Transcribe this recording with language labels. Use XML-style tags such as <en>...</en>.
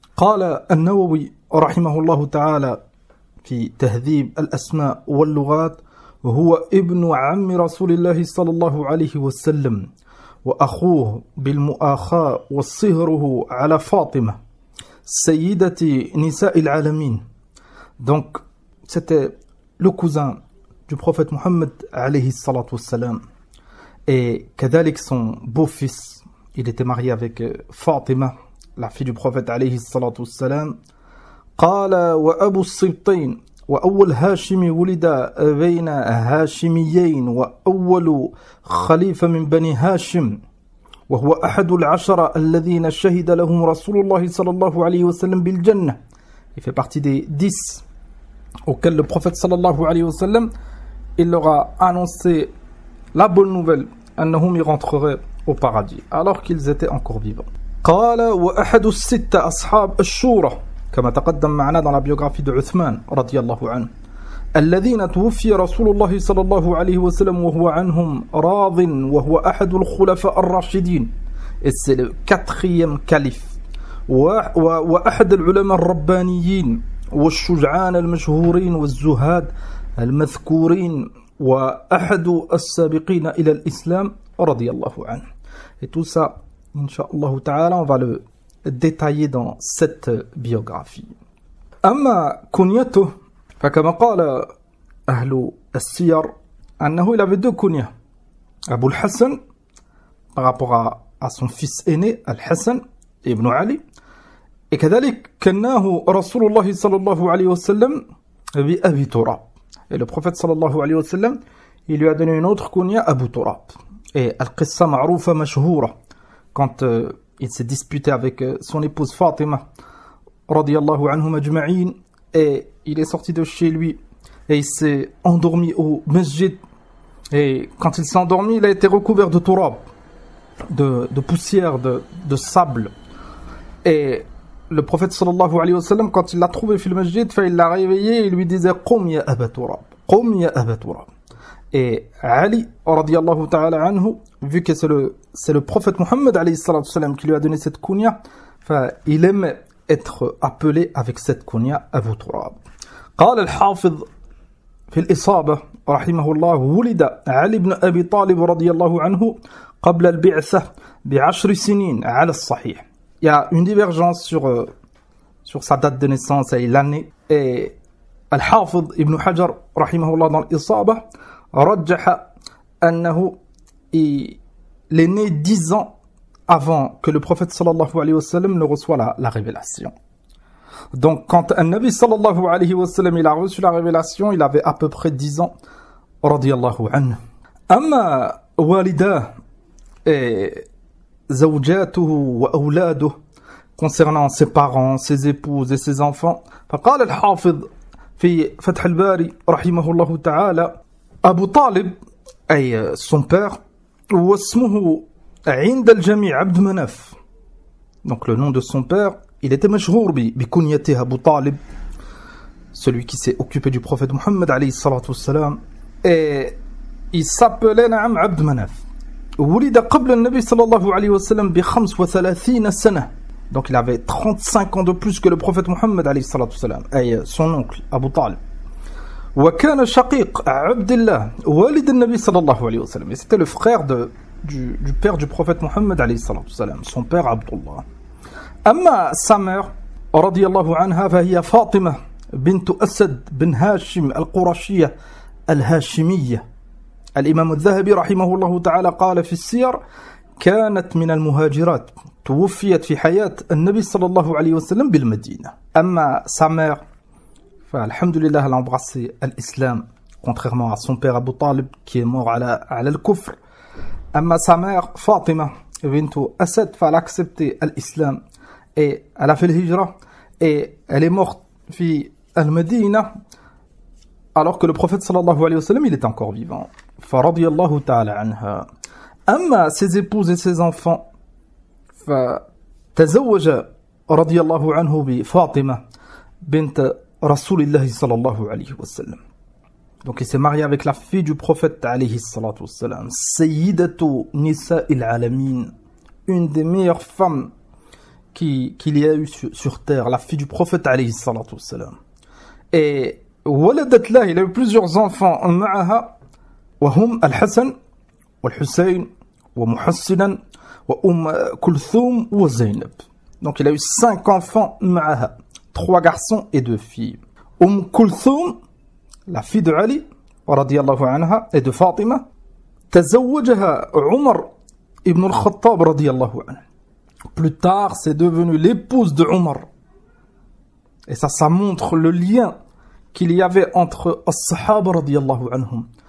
<ar>قال النووي رحمه الله تعالى في تهذيب الأسماء واللغات: هو ابن عم رسول الله صلى الله عليه وسلم وأخوه بالمؤاخاة وصهره على فاطمة سيدة نساء العالمين.</ar> <fr>Donc c'était le cousin du prophète Muhammad alayhi salatu wassalam, et كذلك son beau-fils, il était marié avec Fatima, la fille du prophète alayhi salatu wassalam.</fr> <ar>قال وأبو السبطين وأول هاشمي ولد بين هاشميين وأول خليفة من بني هاشم وهو أحد العشرة الذين شهد لهم رسول الله صلى الله عليه وسلم بالجنة.</ar> <fr>Il fait partie des 10 auxquels le prophète sallallahu alayhi wa sallam, il leur a annoncé la bonne nouvelle, أنهم y rentreraient au paradis alors qu'ils étaient encore vivants.</fr> <ar>قال وأحد الستة أصحاب الشورى كما تقدم معنا</ar> <fr>dans la biographie de Uthman</fr> <ar>رضي الله عنه الذين توفي رسول الله صلى الله عليه وسلم وهو عنهم راض وهو أحد الخلفاء الراشدين.</ar> <fr>Et c'est le 4e calife</fr> <ar>وأحد العلماء الربانيين والشجعان المشهورين والزهاد المذكورين وأحد السابقين إلى الإسلام رضي الله عنه.</ar> <fr>Et tout ça, Inch'Allah ta'ala, on va le détailler dans cette biographie.</fr> <ar>أما كنيته فكما قال أهل السير أنه</ar> <fr>il avait 2 kunyas. Abu al-Hassan par rapport à son fils aîné Al-Hassan ibn Ali, et</fr> <ar>كذلك كناه رسول الله صلى الله عليه وسلم بأبي تراب.</ar> <fr>Et le prophète صلى الله عليه وسلم, il lui a donné une autre kunya, Abu Turab. Et</fr> <ar>al-qissa ma'roufa mashhoura,</ar> <fr>quand il s'est disputé avec son épouse Fatima radiyallahu anhum ajma'in, et il est sorti de chez lui et il s'est endormi au masjid, et quand il s'est endormi, il a été recouvert de turab, de poussière, de sable. Et le prophète sallallahu alayhi wa sallam, quand il l'a trouvé fil masjid, il l'a réveillé et il lui disait</fr> <ar>qum ya aba turab, qum ya aba turab.</ar> <fr>Et Ali radiyallahu ta'ala anhu, vu que c'est le prophète Muhammad alayhi salatu salam qui lui a donné cette kunya, il aimait être appelé avec cette kunya Abu Turab.</fr> <ar>قال الحافظ في الإصابة رحمه الله: ولد علي بن أبي طالب رضي الله عنه قبل البعثة ب10 سنين على الصحيح.</ar> <fr>Il y a une divergence sur sa date de naissance et l'année. Et Al-Hafid ibn Hajar rahimahullah dans l'Isaba</fr> <ar>رجح أنه</ar> <fr>il est né 10 ans avant que le prophète sallallahu alayhi wa sallam ne reçoit la révélation. Donc quand un Nabi sallallahu alayhi wa sallam il a reçu la révélation, il avait à peu près 10 ans radiyallahu anhu.</fr> <ar>Amma walidah et zawjatuhu wa awladuhu,</ar> <fr>concernant ses parents, ses épouses et ses enfants,</fr> <ar>فقال الحافظ في فتح الباري رحمه الله تعالى: أبو طالب أي</ar> <fr>son père</fr> <ar>واسمه عند الجميع عبد مناف.</ar> <fr>Donc le nom de son père, il était</fr> <ar>mashhour bi kunyati</ar> <fr>Abu Talib. celui qui s'est occupé du prophète Mohammed alayhi salatu wassalam, et il s'appelait Na'am Abd Manaf.</fr> <ar>ولد قبل النبي صلى الله عليه وسلم ب35 سنة.</ar> <fr>Donc il avait 35 ans de plus que le prophète Mohammed alayhi salatu wassalam, et son oncle Abu Talib.</fr> <ar>وكان شقيق عبد الله والد النبي صلى الله عليه وسلم.</ar> <fr>Et c'était le frère du père du prophète Mohammed alayhi salatu wassalam, son père Abdullah.</fr> <ar>أما</ar> <fr>sa mère</fr> <ar>رضي الله عنها فهي فاطمة بنت أسد بن هاشم القرشية الهاشمية. الإمام الذهبي رحمه الله تعالى قال في السير: كانت من المهاجرات، توفيت في حياة النبي صلى الله عليه وسلم بالمدينة.</ar> <fr>أما sa mère, alhamdulillah, elle a embrassé l'islam, contrairement à son père Abu Talib qui est mort à l'kufr. أما sa mère, Fatima bint Asad, elle a accepté l'islam et elle a fait l'hijra et elle est morte fi al-Medina alors que le prophète sallallahu alayhi wa sallam il est encore vivant.</fr> <ar>فرضي الله تعالى عنها. أما</ar> <fr>ses épouses et ses enfants,</fr> <ar>فتزوج رضي الله عنه بفاطمة بنت رسول الله صلى الله عليه وسلم.</ar> <fr>Donc il s'est marié avec la fille du prophète alayhi salatu wassalam, Sayyidatu Nisa'il Alamin, une des meilleures femmes qu'il y a eu sur terre, la fille du prophète alayhi salatu wassalam.</fr> <ar>Et ولدت له,</ar> <fr>il a eu plusieurs enfants</fr> <ar>معها, وهم الحسن والحسين ومحسنا كلثوم وزينب.</ar> <fr>Donc il a eu 5 enfants معها, 3 garçons et 2 filles. كلثوم, la fille de Ali رضي الله عنها et de Fatima,</fr> <ar>تزوجها عمر</ar> <fr>ibn al-Khattab رضي الله عنه. Plus tard, c'est devenu l'épouse de Omar. Et ça montre le lien qu'il y avait entre as-Sahaba radiyallahu anhum.</fr>